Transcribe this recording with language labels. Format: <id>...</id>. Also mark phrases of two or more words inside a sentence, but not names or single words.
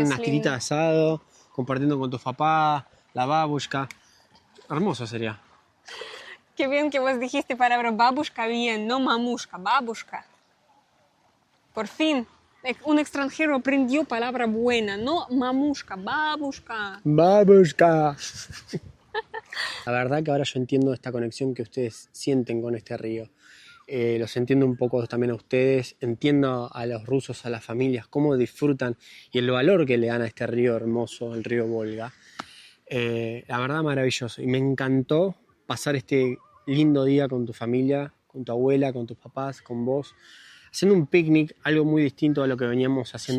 <es>una tirita lindo. de asado, compartiendo con tu papá, la babushka. Hermoso sería. Qué bien que vos dijiste palabra babushka bien, no mamushka, babushka. Por fin, un extranjero aprendió palabra buena, no mamushka, babushka. Babushka. La verdad que ahora yo entiendo esta conexión que ustedes sienten con este río. Los entiendo un poco también a ustedes, entiendo a los rusos, a las familias, cómo disfrutan y el valor que le dan a este río hermoso, el río Volga. La verdad maravilloso y me encantó pasar este lindo día con tu familia, con tu abuela, con tus papás, con vos, haciendo un picnic, algo muy distinto a lo que veníamos haciendo</es>